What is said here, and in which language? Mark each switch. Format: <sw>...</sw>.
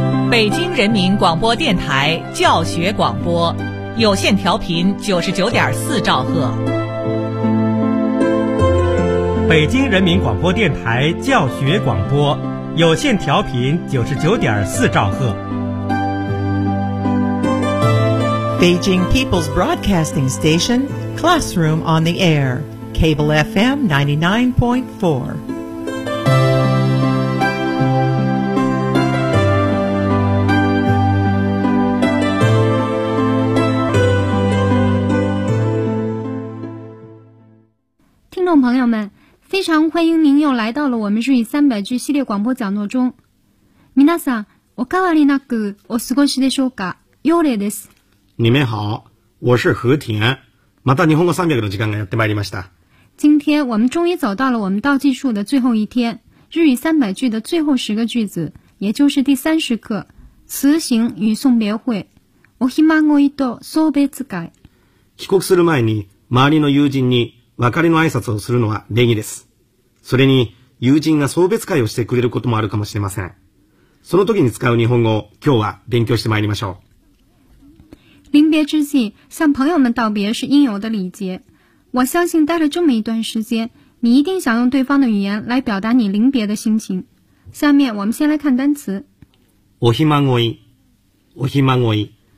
<zh>北京人民广播电台教学广播，有线调频99.4兆赫。北京人民广播电台教学广播，有线调频99.4兆赫。</zh> <en>Beijing People's Broadcasting Station, Classroom on the Air, Cable FM 99.4. Ladies and gentlemen,</en> <zh>非常欢迎您又来到了我们日语300句系列广播讲座中。</zh> <ja>皆さん、おかわりなくお過ごしでしょうか？幽霊です。</ja> <zh>你们好，我是和田。</zh> <ja>また日本語300の時間がやってまいりました。</ja> <zh>今天我们终于走到了我们倒计数的最后一天，日语300句的最后10个句子，也就是第30课，辞行与送别会。</zh> <ja>おひまごいと送別会。帰国する前に周りの友人に別れの挨拶をするのは礼儀です。それに友人が送別会をしてくれることもあるかもしれません。その時に使う日本語を今日は勉強してまいりましょう。</ja> <zh>临别之际，向朋友们道别是应有的礼节。我相信待了这么一段时间，你一定想用对方的语言来表达你临别的心情。下面我们先来看单词。</zh> <ja>おひまごい、おひまごい、</ja>